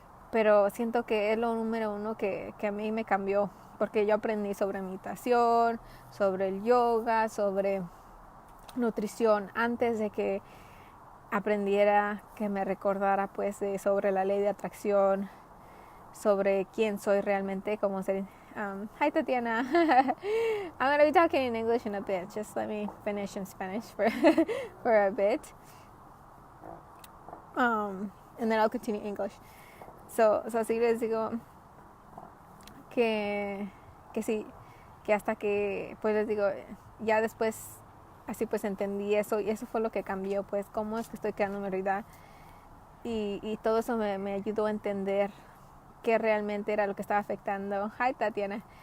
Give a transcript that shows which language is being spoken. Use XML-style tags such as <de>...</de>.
<es>Pero siento que es lo número uno que a mí me cambió, porque yo aprendí sobre meditación, sobre el yoga, sobre nutrición, antes de que aprendiera, que me recordara pues sobre la ley de atracción, sobre quién soy realmente como ser.</es> <en>Hi Tatiana. I'm going to be talking in English in a bit. Just let me finish in Spanish for a bit. And then I'll continue English.</en> <es>So sí les digo que sí, que hasta que pues les digo, ya después así pues entendí eso y eso fue lo que cambió, pues cómo es que estoy creando mi realidad y todo eso me ayudó a entender qué realmente era lo que estaba afectando.</es> <en>Hi Tatiana.</en>